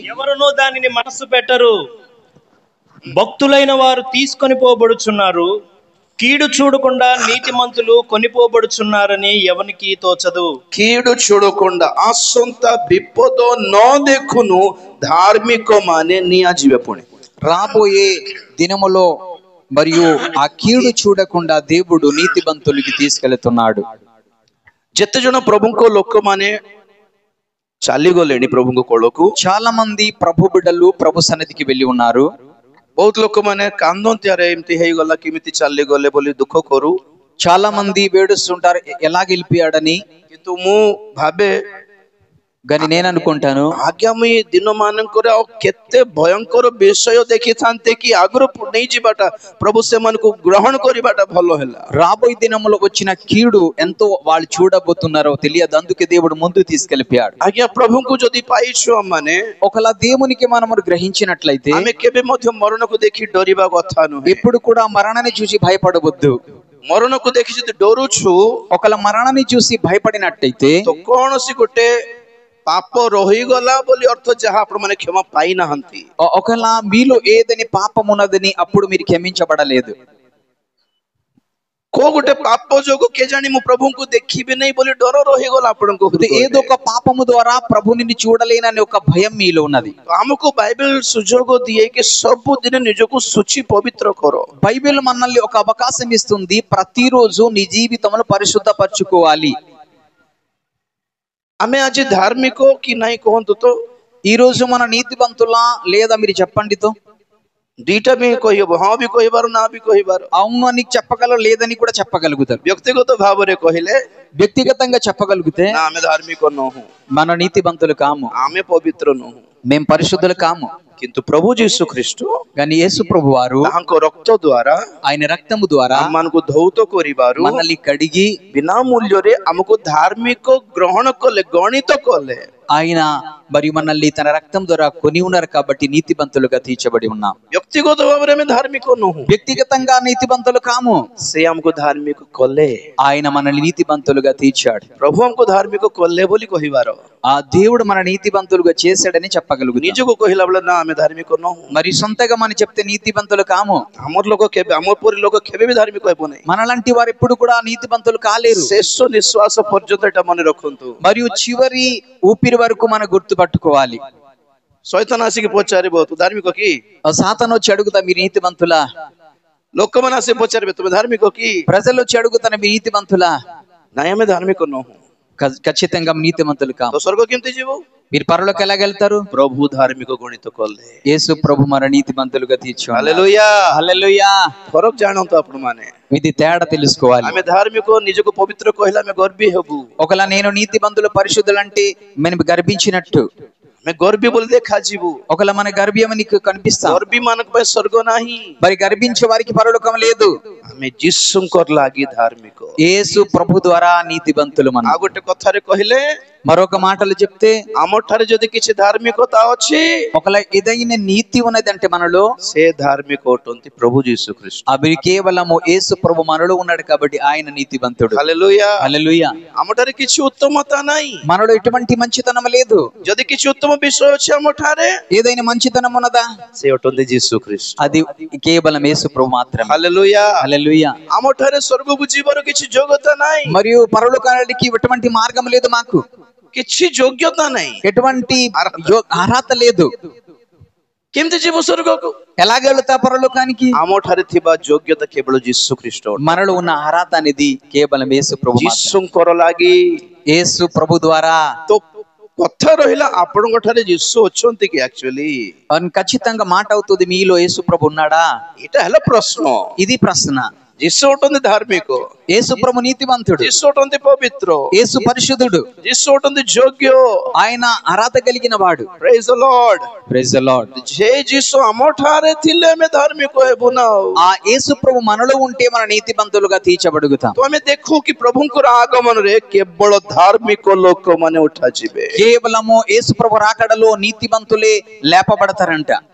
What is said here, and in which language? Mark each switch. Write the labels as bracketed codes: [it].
[te] ఎవరునూ దానిని మనస్సు పెట్టరు, భక్తులైన వారు తీసుకొని పోబడుచున్నారు, కీడు చూడకుండా నీతిమంతులు కొనిపోబడుచున్నారని ఎవనికి తోచదు। కీడు చూడకుండా [or] ఆసంత విపద ନ ଦେଖୁను ధార్మిక ମାନେ ନିଆଯିବେ ପୁଣି। [te] రాబోయే దినములో మరియు ఆ కీడు చూడకుండా దేవుడు నీతిమంతులకి తీసుకెళ్తున్నాడు। [or] ଯେତେ ଜଣ ପ୍ରଭୁଙ୍କ ଲୋକମାନେ ଚାଲିଗଲେଣି ପ୍ରଭୁଙ୍କ କୋଳକୁ, [te] చాలా మంది ప్రభు బిడ్డలు ప్రభు సన్నిధికి వెళ్ళి ఉన్నారు। [or] ବହୁତ ଲୋକମାନେ କାନ୍ଦନ୍ତି, ଆରେ ଏମିତି ହେଇଗଲା, କେମିତି ଚାଲିଗଲେ ବୋଲି ଦୁଃଖ କରୁ। [te] చాలా మంది వేడుస్తుంటారు ఎలా గెలిపాడని। [or] କିନ୍ତୁ ମୁଁ ଭାବେ, [te] కానీ నేను అనుకుంటాను [or] ଆଗାମୀ ଦିନ ମାନଙ୍କରେ ଆଉ କେତେ ଭୟଙ୍କର ବିଷୟ ଦେଖିଥାନ୍ତେ କି ଆଗରୁ ନେଇଯିବାଟା, ପ୍ରଭୁ ସେମାନଙ୍କୁ ଗ୍ରହଣ କରିବାଟା ଭଲ ହେଲା। [te] రాబోయే దినములో వచ్చిన కీడు ఎంతో వాళ్ళు చూడబోతున్నారో తెలియదు, అందుకే దేవుడు ముందు తీసుకెళ్ళిపోయాడు। [or] ଆଜ୍ଞା, ପ୍ରଭୁଙ୍କୁ ଯଦି ପାଇଛୁ ଆମମାନେ, [te] ఒకలా దేవునికి మనం గ్రహించినట్లయితే [or] ଆମେ କେବେ ମଧ୍ୟ ମରଣକୁ ଦେଖି ଡରିବା କଥା ନୁହେଁ। [te] ఎప్పుడు కూడా మరణాన్ని చూసి భయపడవద్దు। [or] ମରଣକୁ ଦେଖି ଯଦି ଡରୁଛୁ, [te] ఒకలా మరణాన్ని చూసి భయపడినట్టయితే [or] ତ କୌଣସି ଗୋଟେ ପାପ ରହିଗଲା ବୋଲି ଅର୍ଥ, ଯାହା ଆପଣ ମାନେ କ୍ଷମା ପାଇନାହାନ୍ତି। [te] ఒకలా మీలో ఏదని పాపం ఉన్నదని అప్పుడు మీరు క్షమించబడలేదు। [or] କୋଉ ଗୋଟେ ପାପ ଯୋଗୁ କେଜାଣି ମୁଁ ପ୍ରଭୁଙ୍କୁ ଦେଖିବି ନାହିଁ ବୋଲି ଡର ରହିଗଲା ଆପଣଙ୍କ ହୃଦୟରେ। [te] ఏదో ఒక పాపము ద్వారా ప్రభుని చూడలేనని ఒక భయం మీలో ఉన్నది। [or] ଆମକୁ ବାଇବେଲ ସୁଯୋଗ ଦିଏ କି ସବୁଦିନ ନିଜକୁ ଶୁଚି ପବିତ୍ର କର। [te] బైబిల్ మనల్ని ఒక అవకాశం ఇస్తుంది, ప్రతిరోజు నీ జీవితంలో పరిశుద్ధపరచుకోవాలి। [or] ଆମେ ଆଜି ଧାର୍ମିକ କି ନାହିଁ କୁହନ୍ତୁ ତ? [te] ఈ రోజు మన నీతివంతులా లేదా మీరు చెప్పండి తో। [or] ଦିଟା ବି କହିବ, ହଁ ବି କହିବାର, ନା ବି କହିବାର। [te] అవును అని చెప్పగలరు, లేదని కూడా చెప్పగలుగుతారు। [or] ବ୍ୟକ୍ତିଗତ ଭାବରେ କହିଲେ, [te] వ్యక్తిగతంగా చెప్పగలిగితే [or] ନା ଆମେ ଧାର୍ମିକ ନୋହୁଁ, [te] మన నీతివంతులు కాము, [or] ଆମେ ପବିତ୍ର ନୋହୁଁ। [te] మేము పరిశుద్ధులు కాము। [or] କିନ୍ତୁ ପ୍ରଭୁ ଯୀଶୁ ଖ୍ରୀଷ୍ଟ [te] కానీ యేసు ప్రభు వారు [or] ତାଙ୍କ ରକ୍ତ ଦ୍ୱାରା [te] ఆయన రక్తము ద్వారా [or] ଆମମାନଙ୍କୁ ଧୌତ କରିବାରୁ, [te] మనల్ని కడిగి [or] ବିନା ମୂଲ୍ୟରେ ଆମକୁ ଧାର୍ମିକ ଗ୍ରହଣ କଲେ, ଗଣିତ କଲେ। [te] ఆయన మరియు మనల్ని తన రక్తం ద్వారా కొని ఉన్నారు కాబట్టి నీతివంతులుగా తీర్చబడి ఉన్నాం। [or] ବ୍ୟକ୍ତିଗତ ଭାବରେ ଆମେ ଧାର୍ମିକ ନୋହୁଁ, [te] వ్యక్తిగతంగా నీతివంతులు కాము, [or] ସେ ଆମକୁ ଧାର୍ମିକ କଲେ। [te] ఆయన మనల్ని నీతివంతులుగా తీర్చాడు। [or] ପ୍ରଭୁ ଆମକୁ ଧାର୍ମିକ କଲେ ବୋଲି କହିବାର, [te] ఆ దేవుడు మన నీతివంతులుగా చేశాడని చెప్పగలుగుతాం। [or] ନିଜକୁ କହିଲା ବେଳେ ନା ଆମେ ଧାର୍ମିକ ନୋହୁଁ। [te] మరి సొంతగా మనం చెప్తే నీతివంతులు కాము। [or] ଆମର ଲୋକ କେବେ, ଆମ ପରି ଲୋକ କେବେ ବି ଧାର୍ମିକ ହେବ ନାହିଁ। [te] మనలాంటి వారు ఎప్పుడు కూడా నీతివంతులు కాలేరు। [or] ଶେଷ ନିଶ୍ୱାସ ପର୍ଯ୍ୟନ୍ତ ଏଟା ମନେ ରଖନ୍ତୁ। [te] మరియు చివరి ఊపిరి వరకు మనం గుర్తు పట్టుకోవాలి। [or] ଶୈତାନ ଆସିକି ପଚାରିବ, ତୁ ଧାର୍ମିକ କି? [te] సాతాను వచ్చి అడుగుతా మీరు నీతివంతులా? [or] ଲୋକମାନେ ଆସି ପଚାରିବେ, ତୁମେ ଧାର୍ମିକ କି? [te] ప్రజలు వచ్చి అడుగుతాను మీరు నీతివంతులా? [or] ନାଇଁ ଆମେ ଧାର୍ମିକ ନୋହୁଁ। [te] ఖచ్చితంగా నీతివంతులు కాము। [or] ତ ସ୍ୱର୍ଗ କେମିତି ଯିବୁ? [te] మీరు పరలోకి ఎలాగెళ్తారు? [or] ପ୍ରଭୁ ଧାର୍ମିକ ଗଣିତ କଲେ। [te] యేసు ప్రభు మన నీతివంతులుగా తీర్చాడు। [or] ହାଲେଲୁୟା, [te] హల్లెలూయా। [or] ଫରକ ଜାଣନ୍ତୁ ଆପଣ ମାନେ। [te] ఇది తేడా తెలుసుకోవాలి। [or] ଆମେ ଧାର୍ମିକ, ନିଜକୁ ପବିତ୍ର କହିଲେ ଆମେ ଗର୍ବୀ ହେବୁ। [te] ఒకలా నేను నీతివంతులు పరిశుద్ధులు అంటే మనం గర్భించినట్టు, [or] ଆମେ ଗର୍ବି ବୋଲି ଦେଖାଯିବୁ। [te] ఒకవేళ మన గర్భ్యం నీకు కనిపిస్తా, [or] ଗର୍ବି ମାନଙ୍କ ପାଇଁ ସ୍ୱର୍ଗ ନାହିଁ। [te] మరి గర్భించే వారికి పరలోకం లేదు। [or] ଆମେ ଯୀଶୁଙ୍କର ଲାଗି ଧାର୍ମିକ। [te] యేసు ప్రభు ద్వారా నీతివంతులు మనం। [or] ଆଉ ଗୋଟେ କଥାରେ କହିଲେ, [te] మరొక మాటలు చెప్తే, [or] ଆମଠାରେ ଯଦି କିଛି ଧାର୍ମିକତା ଅଛି, [te] ఒకవేళ ఏదైనా నీతి ఉన్నదంటే మనలో, [or] ସେ ଧାର୍ମିକ ଅଟନ୍ତି ପ୍ରଭୁ ଯୀଶୁ ଖ୍ରୀଷ୍ଟ। [te] అవి కేవలము యేసు ప్రభు మనలో ఉన్నాడు కాబట్టి ఆయన నీతివంతుడు। హల్లెలూయా హల్లెలూయా। [or] ଆମଠାରେ କିଛି ଉତ୍ତମତା ନାହିଁ। [te] మనలో ఎటువంటి మంచితనం లేదు। [or] ଯଦି କିଛି ଉତ୍ତମ ବିଷୟ ଅଛି ଆମଠାରେ, [te] ఏదైనా మంచితనం ఉన్నదా, [or] ସେ ଅଟନ୍ତି ଯୀଶୁ ଖ୍ରୀଷ୍ଟ। [te] అది కేవలం యేసు ప్రభు మాత్రమే। హల్లెలూయా హల్లెలూయా। [or] ଆମଠାରେ ସ୍ୱର୍ଗକୁ ଯିବାର କିଛି ଯୋଗ୍ୟତା ନାହିଁ। [te] మరియు పరలోకానికి ఎటువంటి మార్గం లేదు, మాకు [or] କିଛି ଯୋଗ୍ୟତା ନାହିଁ, [te] ఎటువంటి అర్హత లేదు। [or] କେମିତି ଯିବ ସ୍ୱର୍ଗକୁ? [te] ఎలాగ వెళుతా పరలోకానికి? [or] ଆମଠାରେ ଥିବା ଯୋଗ୍ୟତା କେବଳ ଯୀଶୁ ଖ୍ରୀଷ୍ଟ। [te] మనలో ఉన్న అర్హత అనేది కేవలం యేసు ప్రభు మాత్రమే। [or] ଯୀଶୁଙ୍କର ଲାଗି [te] యేసు ప్రభు ద్వారా। [or] ତ କଥା ରହିଲା, ଆପଣଙ୍କ ଠାରେ ଯୀଶୁ ଅଛନ୍ତି କି? [en] actually [te] ఖచ్చితంగా మాట అవుతుంది, మీలో యేసు ప్రభు ఉన్నాడా? [or] ଏଇଟା ହେଲା ପ୍ରଶ୍ନ। [te] ఇది ప్రశ్న। [or] ଯୀଶୁ ଅଟନ୍ତି ଧାର୍ମିକ, [te] యేసు ప్రభు నీతివంతుడు, [or] ଯୀଶୁ ଅଟନ୍ତି ପବିତ୍ର, [te] యేసు పరిశుద్ధుడు, [or] ଯୀଶୁ ଅଟନ୍ତି ଯୋଗ୍ୟ, [te] ఆయన అర్హత కలిగిన వాడు। [en] Praise the Lord. Praise the Lord. [or] ଯେ ଯୀଶୁ ଆମ ଠାରେ ଥିଲେ ଆମେ ଧାର୍ମିକ ହେବୁ ନା। [te] ఆ యేసు ప్రభు మనలో ఉంటే మన నీతివంతులుగా తీర్చబడుగుతాం। [or] ତ ଆମେ ଦେଖୁ କି ପ୍ରଭୁଙ୍କର ଆଗମନରେ କେବଳ ଧାର୍ମିକ ଲୋକମାନେ ଉଠାଯିବେ। [te] కేవలము యేసు ప్రభు రాకడలో నీతివంతులే లేపబడతారంట।